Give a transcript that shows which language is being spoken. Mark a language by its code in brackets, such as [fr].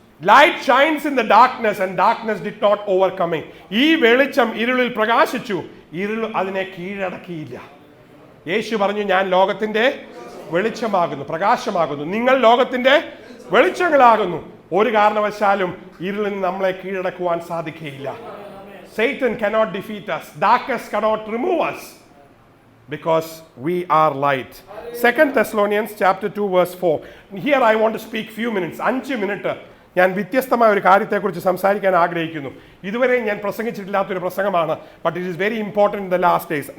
[en] Light shines in the darkness and darkness did not overcome it. [ml] ഈ വെളിച്ചം ഇരുളിൽ പ്രകാശിച്ചു, ഇരുൾ അതിനെ കീഴടക്കിയില്ല. യേശു പറഞ്ഞു, ഞാൻ ലോകത്തിന്റെ വെളിച്ചമാകുന്നു, പ്രകാശമാകുന്നു. നിങ്ങൾ ലോകത്തിന്റെ വെളിച്ചങ്ങളാകുന്നു. ഒരു കാരണവശാലും ഇരുളിൽ നമ്മളെ കീഴടക്കുവാൻ സാധിക്കുകയില്ല. [en] Satan cannot defeat us. Darkness cannot remove us. Because we are light. 2 Thessalonians chapter 2 verse 4. Here I want to speak few minutes. [ml] 5 minute ഞാൻ വ്യത്യസ്തമായ ഒരു കാര്യത്തെക്കുറിച്ച് സംസാരിക്കാൻ ആഗ്രഹിക്കുന്നു. ഇതുവരെ ഞാൻ പ്രസംഗിച്ചിട്ടില്ലാത്തൊരു പ്രസംഗമാണ്. [en] But it is very important in the last days.